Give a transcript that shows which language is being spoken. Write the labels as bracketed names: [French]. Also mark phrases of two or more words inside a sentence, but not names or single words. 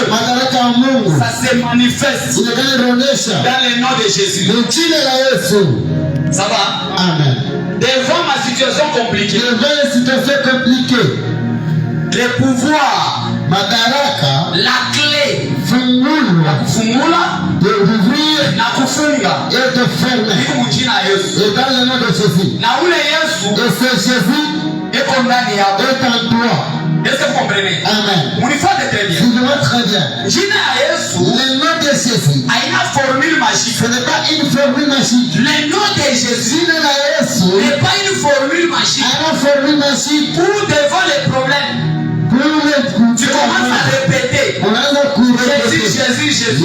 [French] Ça se manifeste dans le nom de Jésus. Ça va? Amen. Devant ma situation compliquée, le pouvoir, la clé, [Swahili] kufungula, na kufunga, [French] et de fermer. Et dans le nom de Jésus. [Swahili] Na ule Yesu, [French] et c'est Jésus [Swahili] eko ndani yako. [French] Est en toi. Est-ce que vous comprenez? Amen. [Swahili] Munifate [French] très bien. Je vois très bien. [Swahili] Jina ya Yesu, [French] le nom de Jésus, [Swahili] haina [French] formule magique. Ce n'est pas une formule magique. Le nom de Jésus n'est pas une formule magique. Une formule magique. Pour devant les problèmes. Tu commences à répéter. Jésus, Jésus.